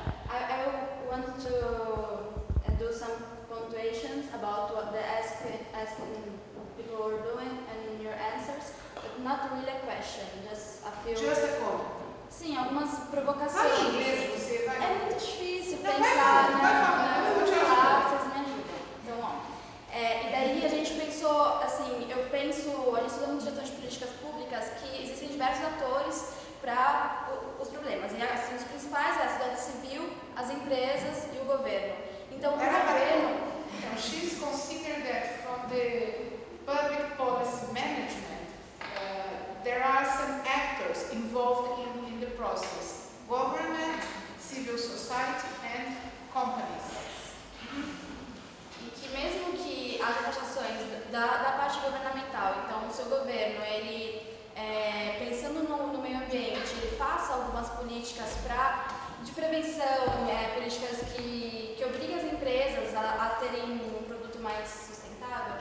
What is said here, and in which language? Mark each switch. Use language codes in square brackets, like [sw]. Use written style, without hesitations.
[en] I want to do some punctuations about what the asking people were doing and your answers, but not really a question, just a few. Just a comment. [pt] Sim, algumas provocações. Fala em inglês, você vai. É muito difícil Não, pensar, eu vou te ajudar. vocês me ajudam. Então, ó, e daí a gente pensou, assim, a gente estuda muito gestão de políticas públicas, que existem diversos atores para os problemas. E assim, os principais é a sociedade civil, as empresas e o governo. Então, o governo... [en] Então, she's considered that from the public policy management, there are some actors involved in the process. Government, civil society and companies. [pt] E que mesmo que as taxações da parte governamental, então o seu governo, ele pensando no meio ambiente, ele faça algumas políticas de prevenção, políticas que obriguem as empresas a terem um produto mais sustentável.